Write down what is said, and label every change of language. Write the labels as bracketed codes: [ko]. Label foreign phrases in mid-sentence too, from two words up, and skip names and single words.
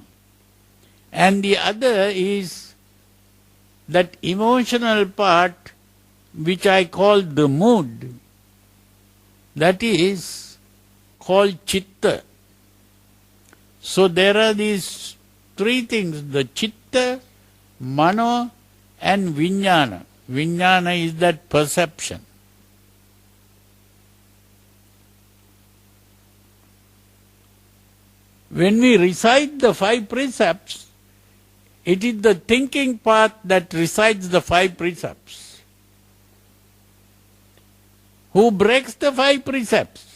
[en] And the other is that emotional part, which I call the mood. That is called chitta. So there are these 3 things, the [pi] chitta, mano [en] and vijnana. Vijnana is that perception. When we recite the 5 precepts, it is the thinking part that recites the 5 precepts. Who breaks the 5 precepts?